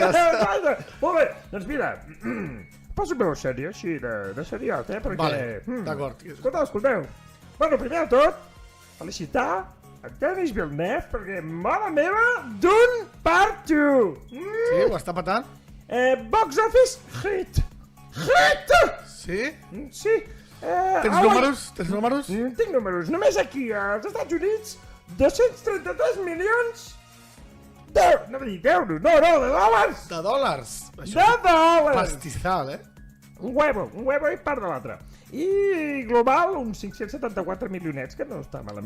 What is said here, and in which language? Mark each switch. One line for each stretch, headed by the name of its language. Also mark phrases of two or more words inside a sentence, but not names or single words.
Catalan: Exacte. Molt bé, doncs mira, poso veu sèrio, així, de seriot, perquè... Vale, d'acord. Escolteu. Bueno, primer de tot, felicitar a Denis Villeneuve, perquè, mare meva, d'un part 2. Sí, ho està patant?
English: Box office hit. Hit!
Catalan: Sí? Sí. Tens números? Tinc números. Només aquí, als Estats Units, 233 milions d'euros. No, de dòlars. De dòlars? De dòlars. Pastizal,
Spanish: Un huevo
Catalan: i part de l'altre. I global, uns 574 milionets, que no està malament.